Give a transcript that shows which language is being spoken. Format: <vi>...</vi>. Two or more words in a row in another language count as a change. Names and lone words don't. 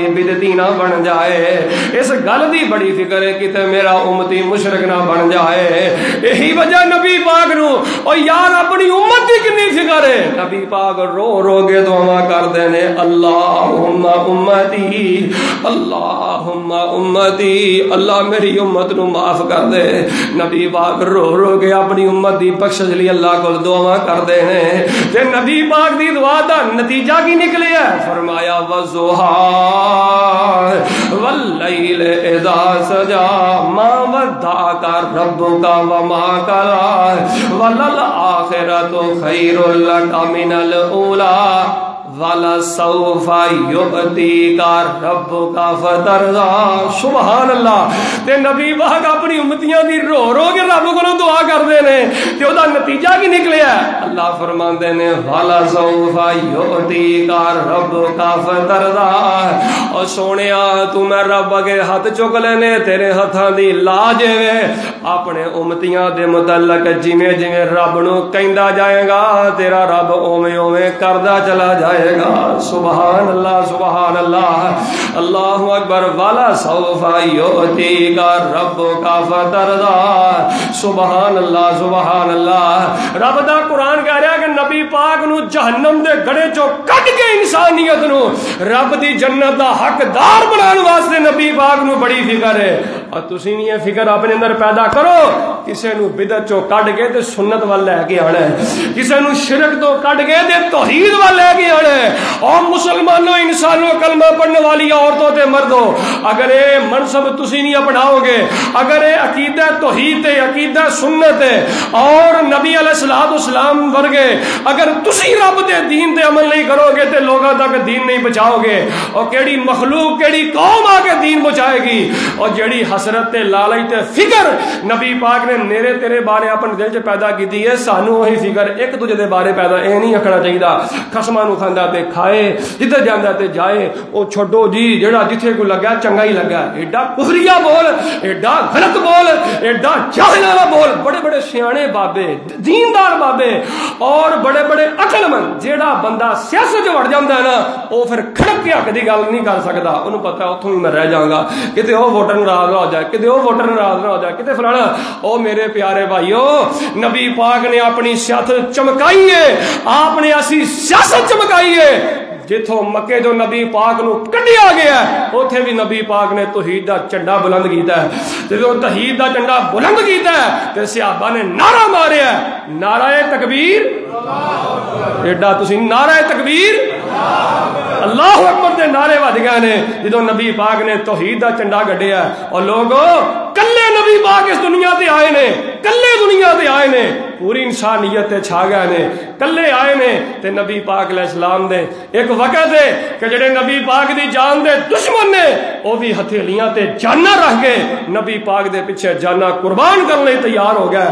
<pa>بدعتی نہ بن جائے اس گل دی بڑی فکر ہے کتے میرا امتی مشرک نہ بن جائے یہی وجہ نبی پاک نو اور یار اپنی امت دی کتنی فکر ہے نبی پاک رو رو کے دعا کردے نے</pa> <ar>اللہم امتی اللہم امتی</ar> <pa>اللہ میری امت نو معاف کر دے نبی پاک رو رو کے اپنی امت دی بخشش لی اللہ کو دعا کردے نے تے نبی پاک دی دعا دا نتیجہ کی نکلیا فرمایا والضحیٰ</pa> <ar>واللیل اذا سجا ما ودعک ربک وما قلى وللآخرۃ خیر لک من الاولی وَلَسَوْفَ يُؤْتِيكَ رَبُّكَ فَتَرْضَىٰ</ar> <pa>سبحان اللہ تے نبی پاک اپنی امتیاں دی رو رو کے رب کو دعا کردے نے تے او دا نتیجہ کی نکلیا اللہ فرماندے نے</pa> <ar>وَلَسَوْفَ يُؤْتِيكَ رَبُّكَ فَتَرْضَىٰ</ar> <pa>او سونیا تو میں رب اگے ہاتھ چک لینے تیرے ہتھاں دی لاج ہے اپنے امتیاں دے متعلق جویں جویں رب نو کہندا جائے گا تیرا رب اوویں اوویں کردا چلا جائے گا سبحان اللہ اللہ اکبر</pa> <ar>والا سوف یؤتیک ربک فترضی</ar> <pa>سبحان اللہ رب دا قرآن کہہ رہا کہ نبی پاک نو جہنم دے گڑے چوں کڈ کے انسانیت نو رب دی جنت دا حقدار بنان واسطے نبی پاک نو بڑی فکر ہے اور تسی بھی یہ فکر اپنے اندر پیدا کرو کسے نو بدعت چوں کڈ کے تے سنت وال لے کے آنا ہے کسے نو شرک تو کڈ کے تے توحید وال لے کے آنا ہے اور مسلمانوں انسانوں کلمہ پڑھنے والی عورتوں تے مردوں اگر یہ منصب تسی نہیں اپناؤ گے اگر یہ عقیدہ توحید تے عقیدہ سنت ہے اور نبی علیہ الصلوۃ والسلام ورگے اگر تسی رب دے دین تے عمل نہیں کرو گے تے لوگوں تک دین نہیں پہنچاؤ گے، اور کیڑی مخلوق کیڑی قوم آ کے دین پہنچائے گی؟ اور جیڑی حسرت تے لالچ تے فکر نبی پاک نے میرے تیرے بارے اپنے دل چ پیدا کیتی ہے، سانو وہی فکر ایک دوجے دے بارے پیدا اے نہیں آکھنا چاہیے خصماں نو کھاندا تے کھائے، جدھر جاندا تے جائے، او چھڈو جی جیڑا جتھے کوئی لگا چنگا ہی لگا، ایڈا کفریہ بول، ایڈا غلط بول، ایڈا جاہل والا بول۔ بڑے بڑے سیانے بابے، دیندار بابے اور بڑے بڑے عقل مند، جیڑا بندہ سیاست جو وڑ جاندا ہے نا، وہ پھر کھڑک کے حق دی گل نہیں کر سکدا، انہوں پتہ ہے اتھوں ہی میں رہ جاؤں گا، کتے وہ ووٹر ناراض نہ ہو جائے، کتے وہ ووٹر ناراض نہ ہو جائے، کتے فلانا۔ او میرے پیارے بھائیو، نبی پاک نے اپنی سیاست چمکائی ہے، آپ نے ایسی سیاست چمکائی ہے جتوں مکے جو نبی پاک نو کڈیا گیا ہے اوتھے بھی نبی پاک نے توحید دا جھنڈا بلند کیتا ہے۔ جدوں توحید دا جھنڈا بلند کیتا ہے تے صحابہ نے نعرہ ماریا ہے، نعرہ تکبیر، ایڈا تسی نعرہ تکبیر، اللہ اکبر دے نعرے وج گئے نے جدوں نبی پاک نے توحید دا جھنڈا گڈیا ہے۔ اور لوگو کلے نبی پاک اس دنیا تے آئے نے، کلے دنیا تے آئے نے، پوری انسانیت تے چھا گئے نے، کلے آئے نے تے نبی پاک علیہ السلام دے ایک وقت ہے کہ جڑے نبی پاک دی جان دے دشمن نے وہ بھی ہتھیلیاں تے جانا رکھ گئے، نبی پاک دے پیچھے جانا قربان کرنے تیار ہو گئے۔</pa>